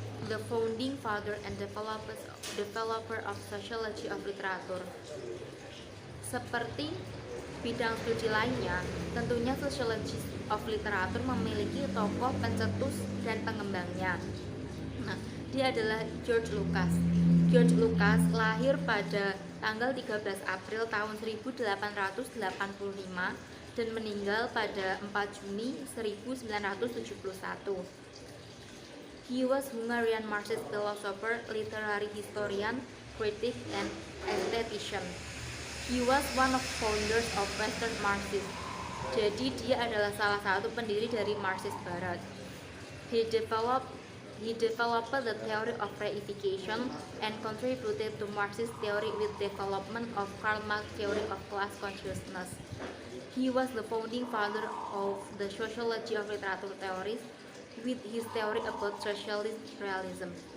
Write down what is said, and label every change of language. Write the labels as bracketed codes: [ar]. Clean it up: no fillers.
[en] The founding father and developer of sociology of literature. [id] Seperti bidang studi lainnya, tentunya sociology of literature memiliki tokoh pencetus dan pengembangnya. Nah, dia adalah George Lucas. George Lucas lahir pada tanggal 13 April tahun 1885 dan meninggal pada 4 Juni 1971. [en] He was Hungarian Marxist philosopher, literary historian, critic, and aesthetician. He was one of founders of Western Marxism. [id] Jadi dia adalah salah satu pendiri dari Marxist Barat. [en] He developed the theory of reification and contributed to Marxist theory with development of Karl Marx theory of class consciousness. He was the founding father of the sociology of literature theories with his theory about socialist realism.